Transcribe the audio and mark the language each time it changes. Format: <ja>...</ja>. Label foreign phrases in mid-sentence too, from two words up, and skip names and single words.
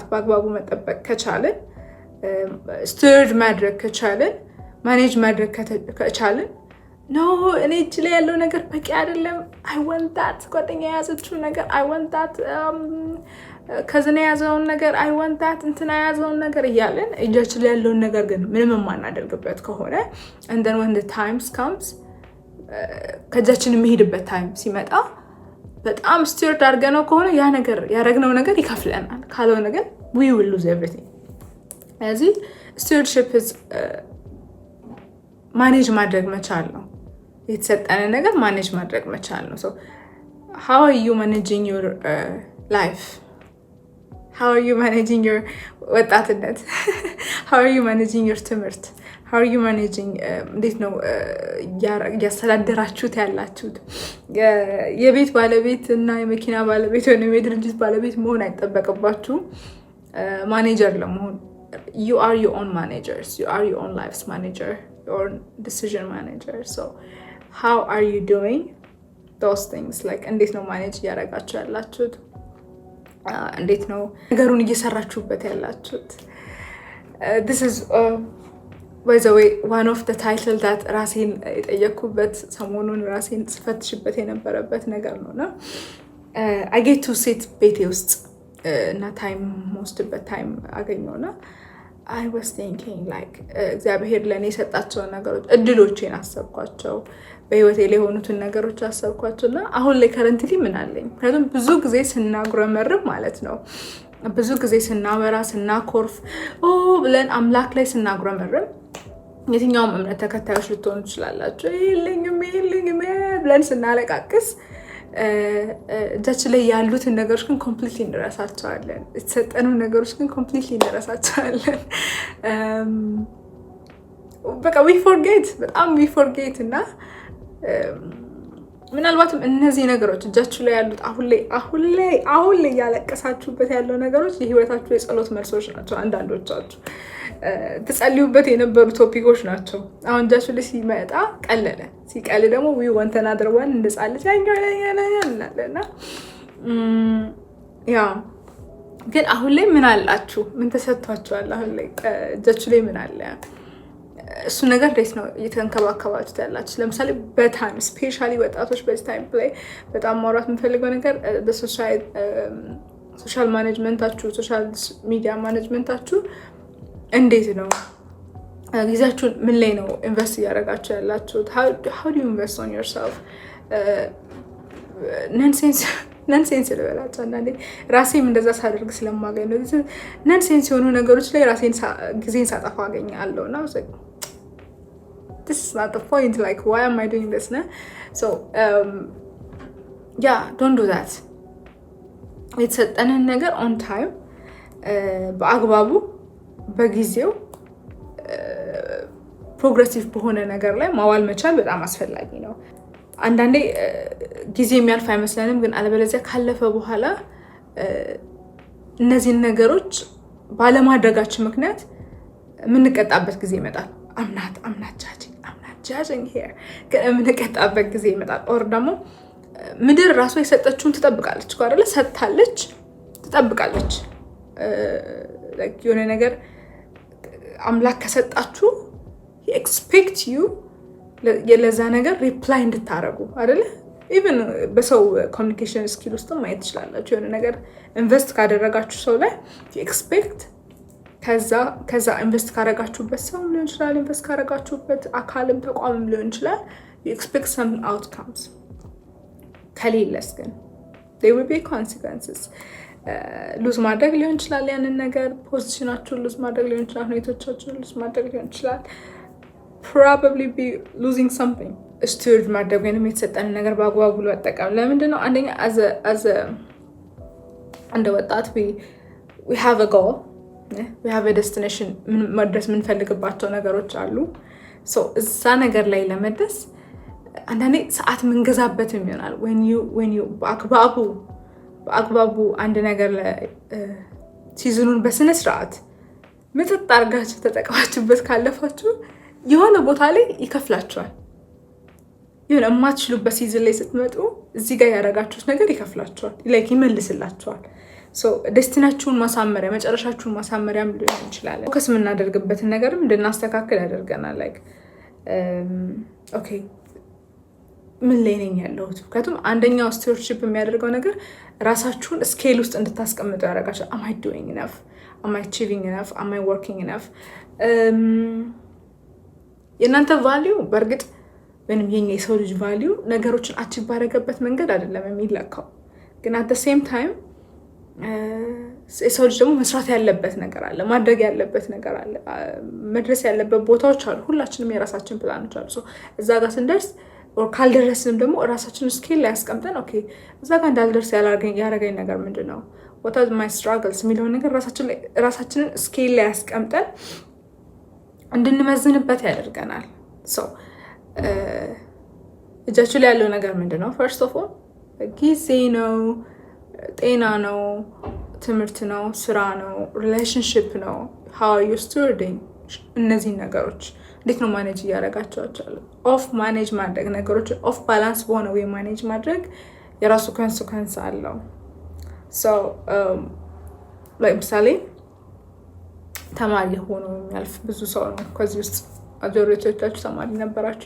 <am>በአግባቡ መጠበቅ ከቻለን፣ ስቲርድ ማድረግ ከቻለን፣ ማኔጅ ማድረግ ከቻለን እኔ እጅ ላይ ያለው ነገር በቂ አይደለም፣</am> <en>I want that</en> <am>ጓደኛ የያዘችው ነገር</am> <en>I want that</en> <am>ከዝና የያዘውን ነገር</am> <en>I want that</en> <am>እንትና የያዘውን ነገር እያለን እጃችን ላይ ያለውን ነገር ግን ምንም የማናደርግበት ከሆነ</am> <en>and then when the times comes</en> <am>ከእጃችን የሚሄድበት ታይም ሲመጣ በጣም ስቲርድ አድርገነው ከሆነ ያ ነገር ያረግነው ነገር ይከፍለናል። ካልሆነ ግን</am> <en>we will lose everything።</en> <am>ስለዚህ</am> <en>stewardship is</en> <am>ማኔጅ ማድረግ መቻል ነው። የተሰጠን ነገር ማኔጅ ማድረግ መቻል ነው።</am> <en>so how are you managing your life? How are you managing your ወጣትነት? How are you managing your ትምህርት? How are you managing</en> <am>እንዴት ነው ያስተዳደራችሁት ያላችሁት? የቤት ባለቤት እና የመኪና ባለቤት ወይም የድርጅት ባለቤት መሆን አይጠበቅባችሁም ማኔጀር ለመሆን።</am> <en>You are your own managers. You are your own life's manager, your decision manager. So how are you doing those things?</en> <am>እንዴት ነው ማኔጅ እያደረጋችሁ ያላችሁት? እንዴት ነው ነገሩን እየሰራችሁበት ያላችሁት?</am> <en>this is by the way one of the title that</en> <am>ራሴን የጠየኩበት ሰሞኑን ራሴን ስፈትሽበት የነበረበት ነገር ነውና</am> <en>I get to sit</en> <am>ቤቴ ውስጥ እና ታይም ወስድበት ታይም አገኘውና</am> <en>I was thinking like</en> <am>እግዚአብሔር ለኔ የሰጣቸውን ነገሮች እድሎቼን አሰብኳቸው በህይወቴ ላይ የሆኑትን ነገሮች አሰብኳቸውና አሁን ላይ ከረንትሊ ምን አለኝ ምክንያቱም ብዙ ጊዜ ስናጉረመርም ማለት ነው ብዙ ጊዜ ስናወራ ስናኮርፍ ብለን አምላክ ላይ ስናጉረመርም የትኛውም እምነት ተከታዮች ልትሆኑ ትችላላችሁ ይልኝም ብለን ስናለቃቅስ እጃችን ላይ ያሉትን ነገሮች ግን ኮምፕሊትሊ እንረሳቸዋለን የተሰጠኑ ነገሮች ግን ኮምፕሊትሊ እንረሳቸዋለን በቃ</am> <en>we forget</en> <am>በጣም</am> <en>we forget</en> <am>እና ምናልባትም እነዚህ ነገሮች እጃችሁ ላይ ያሉት አሁን ላይ ያለቀሳችሁበት ያለው ነገሮች የህይወታችሁ የጸሎት መልሶች ናቸው አንዳንዶቻችሁ ተጸልዩበት የነበሩ ቶፒኮች ናቸው አሁን እጃችሁ ላይ ሲመጣ ቀለለ ሲቀል ደግሞ</am> <en>we want another one</en> <am>እንደጻለች ያኛለና ያ ግን አሁን ላይ ምን አላችሁ ምን ተሰጥቷችኋል አሁን ላይ እጃችሁ ላይ ምን አለ እሱ ነገር እንዴት ነው እየተንከባከባችሁት ያላችሁ ለምሳሌ በታይም ስፔሻሊ ወጣቶች በዚህ ታይም ላይ በጣም ማውራት የምፈልገው ነገር ሶሻል ማኔጅመንታችሁ</am> <en>social media</en> <am>ማኔጅመንታችሁ እንዴት ነው ጊዜያችሁን ምን ላይ ነው ኢንቨስት እያደረጋችሁ ያላችሁት</am> <en>how do you invest on yourself</en> <am>ነንሴንስ ልበላቸው አንዳንዴ ራሴም እንደዛ ሳደርግ ስለማገኝ ነው ነንሴንስ የሆኑ ነገሮች ላይ ራሴን ጊዜን ሳጠፋ አገኛለሁ እና</am> <en>this is not the point like why am I doing this</en> <am>na so</am> <en>yeah don't do that</en> <am>የተሰጠንን ነገር</am> <en>on time</en> <am>በአግባቡ በጊዜው ፕሮግሬሲቭ በሆነ ነገር ላይ ማዋል መቻል በጣም አስፈላጊ ነው አንዳንዴ ጊዜ የሚያልፍ አይመስለንም ግን አለበለዚያ ካለፈ በኋላ እነዚህን ነገሮች ባለማድረጋችን ምክንያት የምንቀጣበት ጊዜ ይመጣል</am> <en>I'm not judging here</en> <am>ግን የምንቀጣበት ጊዜ ይመጣል ኦር ደግሞ ምድር ራሷ የሰጠችውን ትጠብቃለች እኮ አይደለ ሰጥታለች ትጠብቃለች like የሆነ ነገር አምላክ ከሰጣችሁ</am> <en>he expect you</en> <am>ለዛ ነገር ሪፕላይ እንድታረጉ አይደለ ኢቭን በሰው</am> <en>communication skill</en> <am>ውስጥ ማየት ትችላላችሁ የሆነ ነገር ኢንቨስት ካደረጋችሁ ሰው ላይ</am> <en>you expect</en> <am>ከዛ ኢንቨስት ካረጋችሁበት ሰው ሊሆን ይችላል ኢንቨስት ካረጋችሁበት አካልም ተቋምም ሊሆን ይችላል</am> <en>you expect some outcomes</en> <am>ከሌለስ ግን</am> <en>there will be consequences</en> <am>ሉዝ ማድረግ ሊሆን ይችላል ያንን ነገር ፖዚሽናችሁን ሉዝ ማድረግ ሊሆን ይችላል ሁኔታዎቻችሁን ሉዝ ማድረግ ሊሆን ይችላል</am> <en>probably be losing something</en> <am>steward ማድረግ ወይንም የተሰጠን ነገር በአግባቡ ለመጠቀም ለምንድን ነው አንደኛ</am> <en>as a</en> <am>እንደ ወጣት</am> <en>we have a goal we have a destination</en> <am>መድረስ የምንፈልግባቸው ነገሮች አሉ so እዛ ነገር ላይ ለመድረስ አንዳንዴ ሰዓት ምንገዛበትም ይሆናል</am> <en>when you</en> <am>በአግባቡ አንድ ነገር ሲዝኑን በስነ ስርዓት ምጥጥ አድርጋችሁ ተጠቅማችሁበት ካለፋችሁ የሆነ ቦታ ላይ ይከፍላችኋል የሆነ የማትችሉበት ሲዝን ላይ ስትመጡ እዚህ ጋር ያደረጋችሁት ነገር ይከፍላችኋል like ይመልስላችኋል so ደስቲናችሁን ማሳመሪያ መጨረሻችሁን ማሳመሪያም ሊሆን ይችላል ፎከስ የምናደርግበትን ነገርም እንድናስተካክል ያደርገናል</am> <en>like okay</en> <am>ምን ላይ ነኝ ያለሁት ምክንያቱም አንደኛው ስቲውርድሺፕ የሚያደርገው ነገር ራሳችሁን ስኬል ውስጥ እንድታስቀምጡ ያደርጋችኋል</am> <en>am I doing enough am I achieving enough am I working enough</en> <am>የእናንተ ቫልዩ በእርግጥ ወይንም የኛ የሰው ልጅ ቫልዩ ነገሮችን አቺቭ ባደረገበት መንገድ አይደለም የሚለካው ግን</am> <en>at the same time</en> <am>የሰው ልጅ ደግሞ መስራት ያለበት ነገር አለ ማድረግ ያለበት ነገር አለ መድረስ ያለበት ቦታዎች አሉ ሁላችንም የራሳችን ፕላኖች አሉ so እዛ ጋር ስንደርስ or ካልደረስንም ደግሞ ራሳችንን ስኬል ላይ አስቀምጠን ኦኬ እዛ ጋር እንዳልደርስ ያረጋኝ ነገር ምንድነው</am> <en>what are my struggles</en> <am>የሚለው ነገር ራሳችንን ስኬል ላይ አስቀምጠን እንድንመዝንበት ያደርገናል so እጃችሁ ላይ ያለው ነገር ምንድነው</am> <en>first of all</en> <am>ጊዜ ነው ጤና ነው ትምህርት ነው ስራ ነው relationship ነው</am> <en>how are you stewarding</en> <am>እነዚህ ነገሮች እንዴት ነው ማኔጅ ያደርጋቸዋል ኦፍ ማኔጅ ማድረግ ነገሮች</am> <en>off balance</en> <am>በሆነ ወይ ማኔጅ ማድረግ የራሱ ኮንሲኩዌንስ አለው so like ምሳሌ ተማሪ ሆኖ የሚያልፍ ብዙ ሰው ነው። ከዚህ ውስጥ ማጆሪቲዎቻችሁ ተማሪ ነበራችሁ</am>